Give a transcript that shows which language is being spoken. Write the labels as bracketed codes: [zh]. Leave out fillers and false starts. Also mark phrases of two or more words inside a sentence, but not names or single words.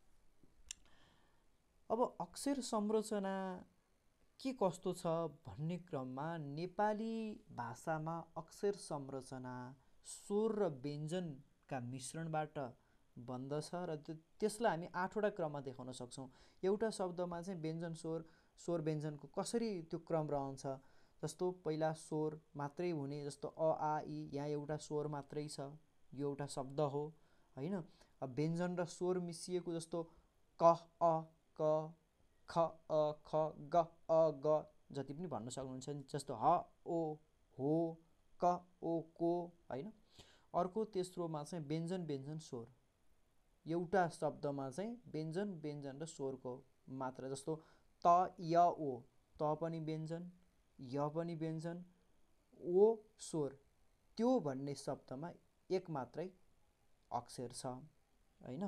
[ne] अब अक्षर संरचना के कस्तो छ भन्ने क्रममा नेपाली भाषामा अक्षर संरचना स्वर र व्यञ्जनका मिश्रणबाट बन्दछ र त्यसलाई हामी 8वटा क्रममा देखाउन सक्छौँ। एउटा शब्दमा चाहिँ व्यञ्जन स्वर, स्वर व्यञ्जनको कसरी त्यो क्रम रहन्छ। जस्तो पहिला स्वर मात्रै हुने, जस्तो अ आ इ, यहाँ एउटा स्वर मात्रै छ, यो एउटा शब्द हो होइन। व्यञ्जन र स्वर मिसिएको जस्तो क अ क, ख अ ख, ग अ ग जति पनि भन्न सक्नुहुन्छ। जस्तो ह ओ हो, क ओ को होइन। अर्को तेस्रोमा चाहिँ व्यञ्जन व्यञ्जन स्वर, एउटा शब्दमा चाहिँ व्यञ्जन व्यञ्जन र स्वरको मात्रा। जस्तो त य ओ, त पनि व्यञ्जन, य पनि व्यञ्जन, ओ स्वर, त्यो भन्ने शब्दमा एक मात्रै अक्षर छ होइन।